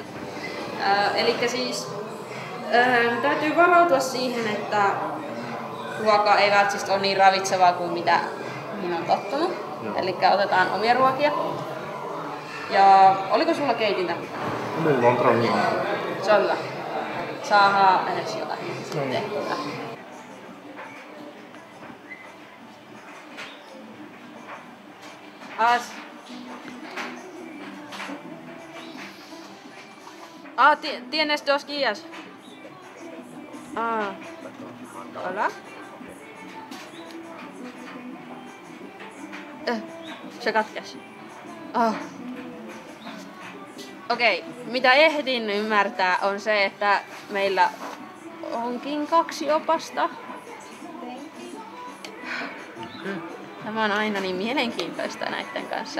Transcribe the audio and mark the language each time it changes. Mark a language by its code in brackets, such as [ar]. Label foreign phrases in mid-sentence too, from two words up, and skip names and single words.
[fi] Elikkä siis täytyy varautua siihen, että ruoka ei välttämättä ole niin ravitsevaa kuin mitä minä olen tottunut. Elikkä otetaan omia ruokia. Ja oliko sulla keitintä? Mulla on traunia. Se on hyvä. Saadaan edes jotain tehtyä. [es] ¿Tienes 2 guías? Hola. [fi] Se katkesi. Okei, mitä ehdin ymmärtää on se, että meillä onkin 2 opasta. Tämä on aina niin mielenkiintoista näiden kanssa.